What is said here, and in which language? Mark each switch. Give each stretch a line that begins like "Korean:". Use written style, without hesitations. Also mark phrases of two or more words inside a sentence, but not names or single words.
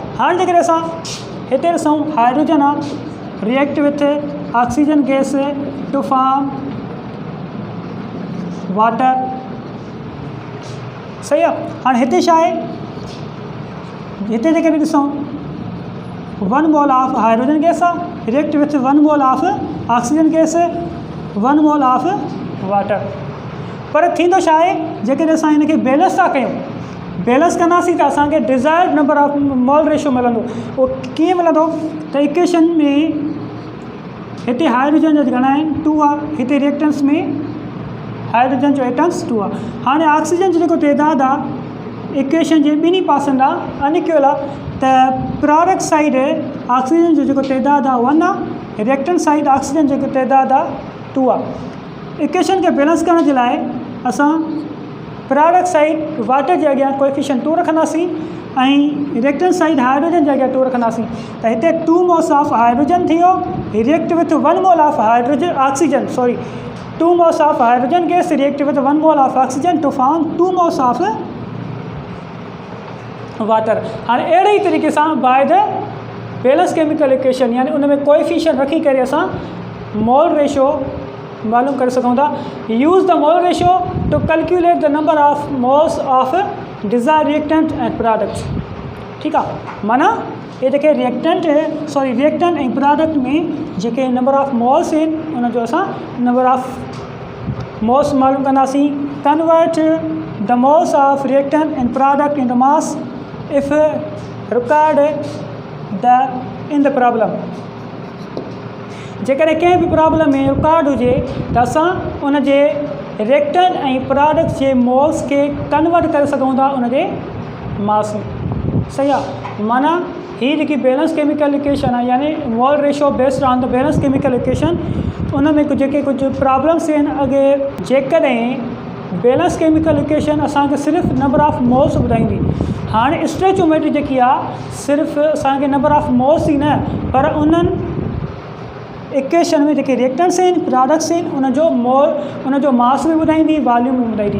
Sindhi: हाणे जेकॾहिं असां हिते ॾिसूं, हाइड्रोजन आहे
English: react with oxygen gas to form water,
Sindhi: सही आहे। हाणे हिते छा आहे, हिते जेकॾहिं ॾिसूं
English: 1 mole of hydrogen gas आहे react with 1 mole of oxygen gas, 1 mole of water.
Sindhi: पर थींदो छा आहे, जेकॾहिं असां हिनखे बैलेंस था कयूं, बैलेंस कंदासीं त असांखे
English: desired number of mole ratio
Sindhi: मिलंदो। उहो कीअं मिलंदो, त इक्वेशन में हिते हाइड्रोजन जो घणा आहिनि, 2 आहे, हिते रिएक्टेंट्स में हाइड्रोजन जो एटम्स 2 आहे। हाणे ऑक्सीजन जो जेको तइदाद आहे इक्वेशन जे ॿिन्ही पासनि आहे अनइक्वल आहे, त
English: product side
Sindhi: ऑक्सीजन जो जेको तइदाद आहे 1 आहे,
English: reactant side
Sindhi: ऑक्सीजन जो जेको तइदाद आहे 2 आहे। इक्वेशन खे बैलेंस करण जे लाइ असां
English: product side
Sindhi: वाटर जे अॻियां कोएफिशिएंट 2 रखंदासीं ऐं
English: reactant side
Sindhi: हाइड्रोजन जे अॻियां 2 रखंदासीं, त हिते
English: 2 moles of hydrogen
Sindhi: थी वियो
English: react with 1 mole of hydrogen oxygen, sorry 2 moles of hydrogen gas react with 1 mole of oxygen to form 2 moles of water.
Sindhi: हाणे अहिड़े ई तरीक़े सां
English: by the balance chemical equation,
Sindhi: यानी उन में कोएफिशिएंट रखी करे असां मोल रेशो मालूम करे सघूं था।
English: use the mole ratio to calculate the number of moles of desire reactant and products,
Sindhi: ठीकु आहे। माना ये जेके रिएक्टेंट ऐं प्रोडक्ट में जेके
English: number of moles
Sindhi: आहिनि उनजो असां
English: number of moles
Sindhi: मालूम कंदासीं।
English: convert the moles of reactant and product in the mass if required in the problem,
Sindhi: जेकॾहिं कंहिं बि प्रॉब्लम में रिकॉर्ड हुजे त असां उन जे रिएक्टेंट ऐं प्रोडक्ट जे मोल्स खे कन्वर्ट करे सघूं था उन जे मास में, सही आहे। माना हीअ जेकी
English: balance chemical equation
Sindhi: आहे, यानी
English: mole ratio based on the balance chemical equation,
Sindhi: उन में कुझु प्रॉब्लम्स आहिनि। अॻे जेकॾहिं
English: balance chemical equation
Sindhi: असांखे सिर्फ़ु
English: number of moles
Sindhi: ॿुधाईंदी, हाणे स्टोइचियोमेट्री जेकी आहे सिर्फ़ु असांखे
English: number of moles
Sindhi: ई न, पर उन्हनि इक्वेशन में जेके रिएक्टेंट्स आहिनि, प्रोडक्ट्स आहिनि, उनजो मास बि ॿुधाईंदी, वॉल्यूम बि ॿुधाईंदी।